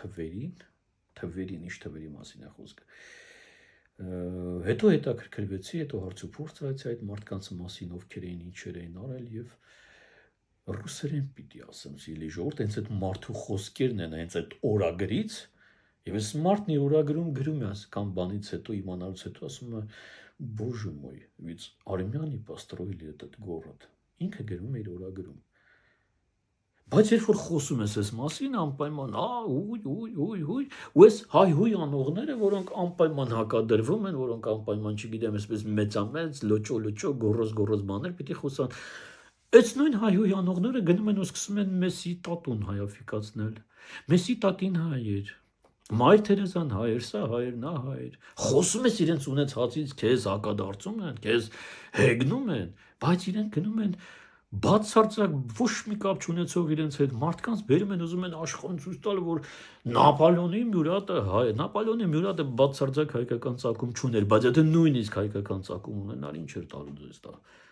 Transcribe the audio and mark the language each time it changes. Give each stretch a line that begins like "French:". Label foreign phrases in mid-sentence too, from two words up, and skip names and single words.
Armenian: թվերին, ինչ թվերի մասին է խոսքը։ Հետո հետաքրքրվեցի, հետո հարցուփորձ արեցի այդ մարդկանց մասին, ովքեր էին, ինչեր էին արել եւ ռուսերեն պիտի ասեմ, սիրելի ժողովուրդ, հենց այդ մարդու խոսքերն են, հենց այդ օրագրից, եւ այս մարդն իր օրագրում գրում է կամ բանից հետո իմանալուց հետո ասում է
Russian: Боже мой, ведь армяне построили этот город։
Armenian: Ինքը գրում է իր օրագրում։ Բայց երբ որ խոսում ես այս մասին, անպայման, ուй, ու այս հայ-հույ անողները, որոնք անպայման հակադրվում են, որոնք անպայման, չգիտեմ, այսպես մեծամեծ, լոճո, գորոզ բաներ պիտի խոսան, այս նույն հայ-հույ անողները գնում են ու սկսում են Մեսսի տատուն հայաֆիկացնել։ Մեսսի տատին հայ էր, Մայր Թերեզան հայ էր, սա հայ էր, նա հայ էր։ Խոսում ես իրենց ունեցածից, քեզ հակադարձում են, քեզ հեգնում են, բայց իրենք գնում են բացարձակ ոչ մի կապ չունեցող իրենց հետ մարդկանց բերում են, ուզում են աշխարհին ցույց տալ, որ Նապոլեոնի մյուրատը բացարձակ հայկական ծագում չուներ, բայց եթե նույնիսկ հայկական ծագում ունենար, ինչ էր տալու ձեզ դա։